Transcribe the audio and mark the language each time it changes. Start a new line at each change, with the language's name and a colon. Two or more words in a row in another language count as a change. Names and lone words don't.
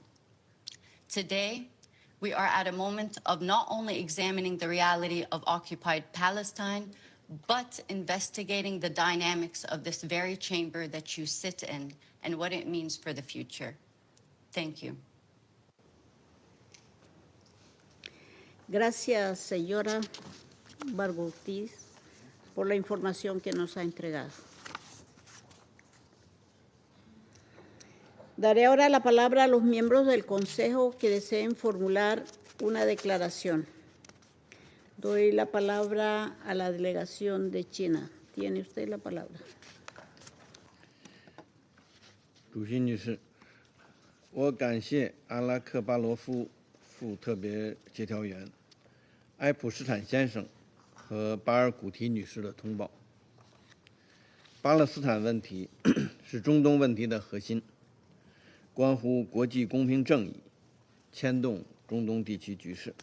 English: Today, we are at a moment of not only examining the reality of occupied Palestine, but investigating the dynamics of this very chamber that you sit in and what it means for the future. Thank you.
Spanish: Gracias, señora Barghoutiz, por la información que nos ha entregado. Daré ahora la palabra a los miembros del Consejo que deseen formular una declaración. Doy la palabra a la delegación de China. Tiene usted la palabra.
Chinese: 主席女士，我感谢阿拉克巴罗夫副特别协调员埃普施坦先生和巴尔古提女士的通报。巴勒斯坦问题是中东问题的核心，关乎国际公平正义，牵动中东地区局势。